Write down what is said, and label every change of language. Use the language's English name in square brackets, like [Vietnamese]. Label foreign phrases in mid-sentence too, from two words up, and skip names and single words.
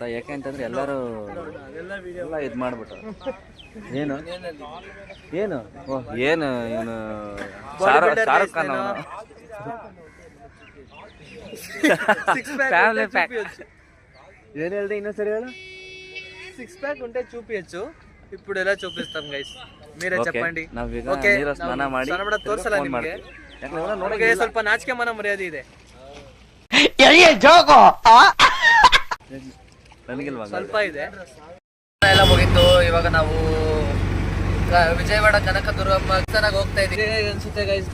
[Kannada] ಯಾಕೆ ಅಂತಂದ್ರೆ ಎಲ್ಲರೂ ಎಲ್ಲ ಇದು ಮಾಡ್ಬಿಟ್ಟು ಏನು ಏನು ಏನು ಇವನು ಶಾರುಖ್ ಖಾನ್ ಅವನು [English] family pack. [Kannada] ಏನು ಹೇಳ್ದೆ ಇನ್ನೊಂದ್ಸರಿ ಹೇಳು? [Telugu] 6 ಪ್ಯಾಕ್ ఉంటే చూపించచ్చు. ఇప్పుడు ఎలా చూపిస్తాం గైస్, మీరే చెప్పండి. [Kannada] ನಾವೀಗ ಓಕೆ, ನೀರು ಸ್ನಾನ ಮಾಡಿ ತೋರ್ಸಲ್ಲ ನಿಮಗೆ, ನೋಡಕ್ಕೆ ಸ್ವಲ್ಪ ನಾಚಿಕೆ ಮನ ಮರ್ಯಾದೆ ಇದೆ. ನನಗಿಲ್ವಾ? ಸ್ವಲ್ಪ ಇದೆ. ಎಲ್ಲ ಮುಗಿತು. ಇವಾಗ ನಾವು ವಿಜಯವಾಡ ಕನಕದುರ್ಗಮ್ಮ ದೇವಸ್ಥಾನಕ್ಕೆ ಹೋಗ್ತಾ ಇದೀವಿ ಅನ್ಸುತ್ತೆ ಗೈಸ್.